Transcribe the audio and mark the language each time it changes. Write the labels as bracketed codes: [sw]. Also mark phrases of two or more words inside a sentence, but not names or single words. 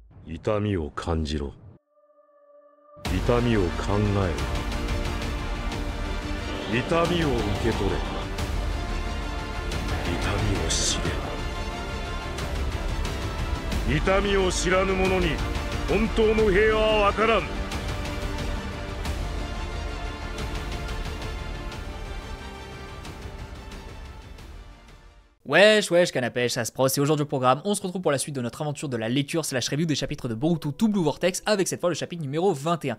[ja] 痛みを感じろ。痛みを考えろ。痛みを受け取れ。痛みを知れ。痛みを知らぬ者に本当の平和は分からん。 [fr] Wesh, canapèche, ça se pro, c'est aujourd'hui au programme. On se retrouve pour la suite de notre aventure de la lecture slash review des chapitres de Boruto To Blue Vortex avec cette fois le chapitre numéro 21.